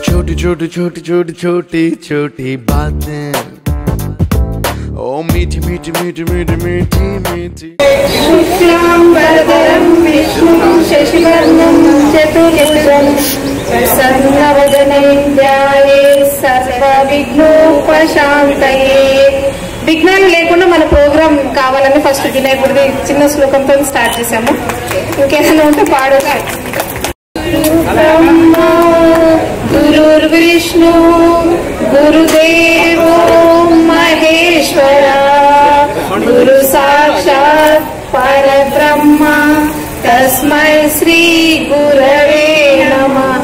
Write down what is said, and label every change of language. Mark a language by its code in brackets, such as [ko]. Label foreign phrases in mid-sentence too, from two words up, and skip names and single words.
[hi] छोटी छोटी छोटी छोटी छोटी छोटी बातें ओ मीठी मीठी मीठी मीठी मीठी मीठी [sa] शुक्लांबरधरं विष्णुं शशिवर्णं चतुर्भुजं प्रसन्नवदनं ध्यायेत् सर्वविघ्नोपशान्तये. [te] విఘ్నాలు లేకుండా మన ప్రోగ్రామ్ కావాలని ఫస్ట్ వినాయకుడిది చిన్న శ్లోకంతో స్టార్ట్ చేసాము. ఇంకేమైనా ఉంటే పాడుగా. [sa] గురుర్విష్ణు గురుదేవో మహేశ్వర గురు సాక్షాత్ పరబ్రహ్మ తస్మై శ్రీ గురవే నమః.